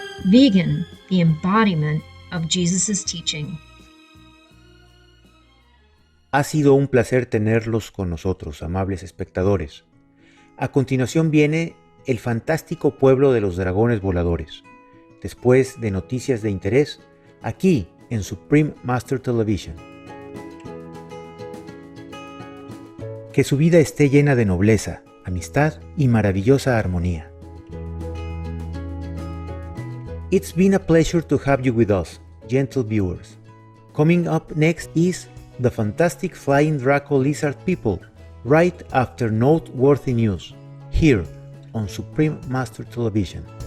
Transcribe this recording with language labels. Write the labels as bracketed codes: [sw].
[en] Vegan, the embodiment of Jesus' teaching. [es] Ha sido un placer tenerlos con nosotros, amables espectadores. A continuación viene el fantástico pueblo de los dragones voladores, después de noticias de interés, aquí en Supreme Master Television. Que su vida esté llena de nobleza, amistad y maravillosa armonía. [en] It's been a pleasure to have you with us, gentle viewers. Coming up next is the fantastic Flying Draco Lizard People, right after noteworthy news, here on Supreme Master Television.